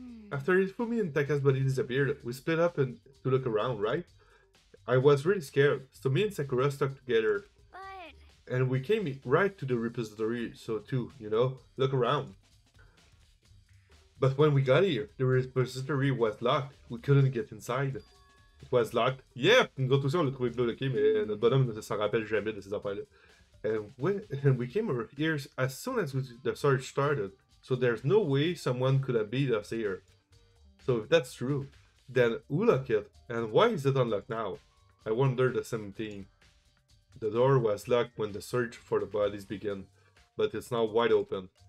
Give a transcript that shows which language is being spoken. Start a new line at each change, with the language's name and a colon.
English: After Ifumi and Taka's body disappeared, we split up to look around, right? I was really scared, so me and Sakura stuck together. but And we came right to the repository, so too, you know, look around. But when we got here, the repository was locked. We couldn't get inside. It was locked.
French: Yeah, nous autres aussi on l'a trouvé bloqué, mais notre bonhomme ne s'en rappelle jamais de ces affaires-là.
English: And we came over here as soon as the search started. So there's no way someone could have beat us here. So if that's true, then who locked it? And why is it unlocked now? I wonder the same thing. The door was locked when the search for the bodies began, but it's now wide open.